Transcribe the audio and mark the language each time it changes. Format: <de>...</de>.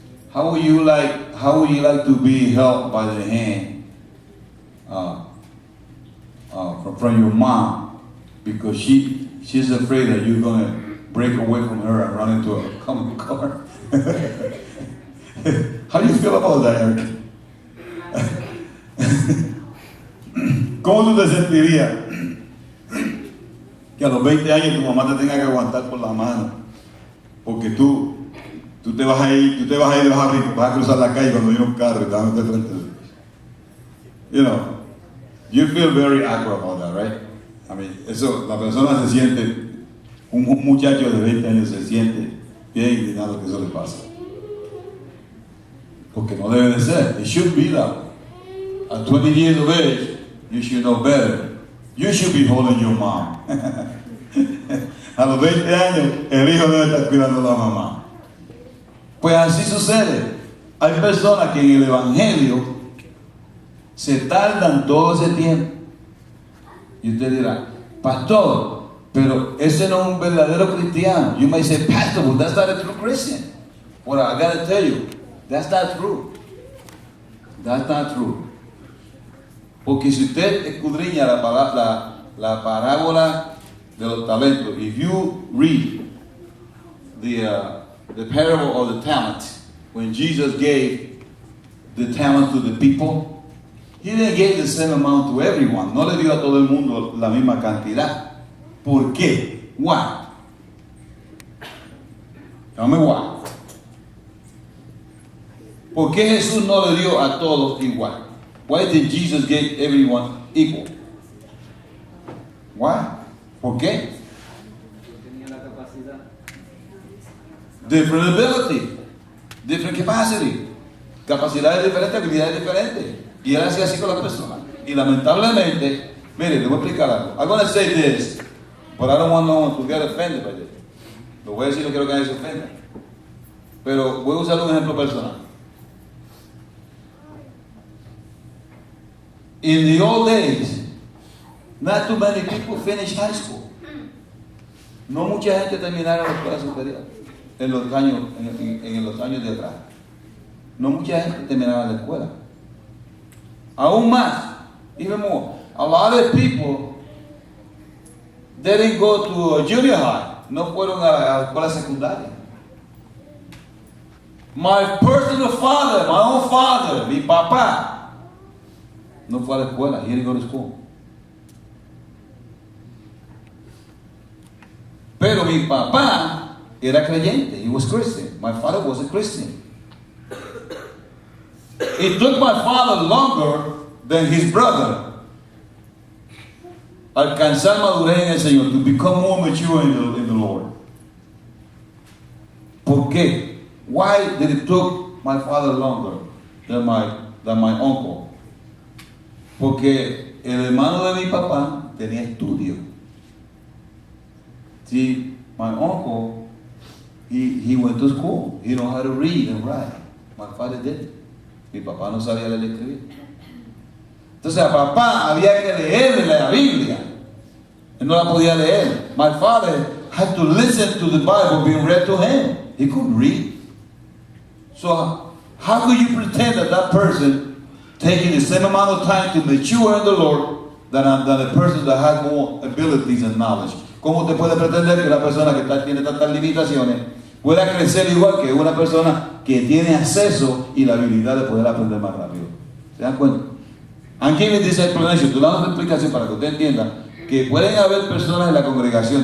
<en>How would you like to be held by the hand from your mom because she's afraid that you're going to break away from her and run into a common car? How do you feel about that, Eric?</en> <es>¿Cómo tú te sentirías que a los 20 años tu mamá te tenga que aguantar por la mano porque tú te vas a ir vas a cruzar la calle cuando viene un carro y te vas a meter frente?</es> <en>You know, you feel very awkward about that, right? I mean,</en> <es>eso, la persona se siente, un muchacho de 20 años se siente bien indignado que eso le pasa. Porque no debe de ser.</es> <en>It should be that way. At 20 years of age, you should know better. You should be holding your mom.</en> <es>A los 20 años, el hijo debe estar cuidando a la mamá. Pues así sucede. Hay personas que en el Evangelio se tardan todo ese tiempo. Y usted dirá, pastor, pero ese no es un verdadero cristiano.</es> <en>You may say, pastor, but that's not a true Christian. Well, I gotta tell you, that's not true. That's not true.</en> <es>Porque si usted escudriña la parábola de los talentos,</es> <en>if you read the parable of the talents, when Jesus gave the talent to the people, he didn't give the same amount to everyone.</en> <es>No le dio a todo el mundo la misma cantidad. ¿Por qué?</es> <en>Why? Tell me why.</en> <es>¿Por qué Jesús no le dio a todos igual?</es> <en>Why did Jesus give everyone equal? Why?</en> <es>¿Por qué? Tenía la capacidad.</es> <en>Different ability, different capacity.</en> <es>Capacidades diferentes, habilidades diferentes. Y él hacía así con la persona. Y lamentablemente, mire, le voy a explicar algo.</es> <en>I'm going to say this, but I don't want no one to get offended by this.</en> <es>Lo voy a decir, no quiero que nadie se ofenda. Pero voy a usar un ejemplo personal.</es> <en>In the old days, not too many people finished high school.</en> <es>No mucha gente terminaba la escuela superior en los años de atrás. No mucha gente terminaba la escuela. Aún más,</es> <en>even more, a lot of people didn't go to a junior high.</en> <es>No fueron a la escuela secundaria.</es> <en>My personal father, my own father,</en> <es>mi papá, no fue a la escuela.</es> <en>He didn't go to school.</en> <es>Pero mi papá era creyente.</es> <en>He was Christian. My father was a Christian. It took my father longer than his brother</en> <es>alcanzar madurez en el Señor,</es> <en>to become more mature in the Lord.</en> <es>¿Por qué?</es> <en>Why did it took my father longer than my uncle?</en> <es>Porque el hermano de mi papá tenía estudio.</es> <en>See, my uncle, he went to school. He knew how to read and write. My father didn't.</en> <es>Mi papá no sabía leer y escribir. Entonces a papá había que leerle la Biblia. Él no la podía leer.</es> <en>My father had to listen to the Bible being read to him. He couldn't read. So how could you pretend that that person taking the same amount of time to mature in the Lord than a person that has more abilities and knowledge?</en> <es>¿Cómo usted puede pretender que una persona que tiene tantas limitaciones pueda crecer igual que una persona que tiene acceso y la habilidad de poder aprender más rápido? ¿Se dan cuenta?</es> <en>I'm giving this explanation,</en> <es>estoy dando una explicación para que usted entienda que pueden haber personas en la congregación.</es>